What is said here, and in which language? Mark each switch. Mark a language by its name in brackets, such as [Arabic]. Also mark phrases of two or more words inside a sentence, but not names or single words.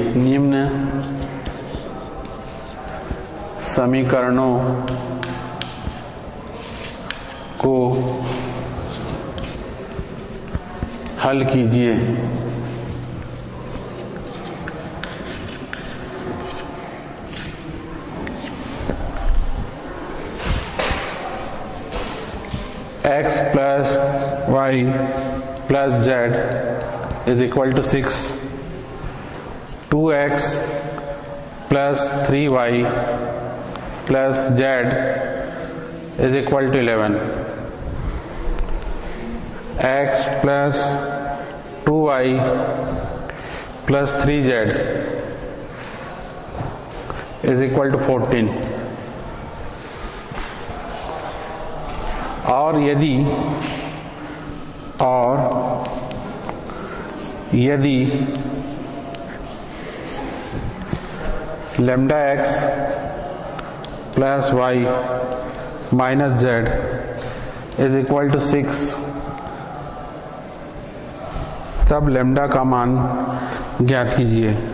[Hindi] निम्न समीकरणों को हल कीजिए। [English] x plus y plus z is equal to 6, 2x plus 3y plus z is equal to 11, x plus 2y plus 3z is equal to 14। [Hindi] और यदि लैम्डा [English] x plus y minus z is equal to 6, [Hindi] तब लैम्डा का मान ज्ञात कीजिए।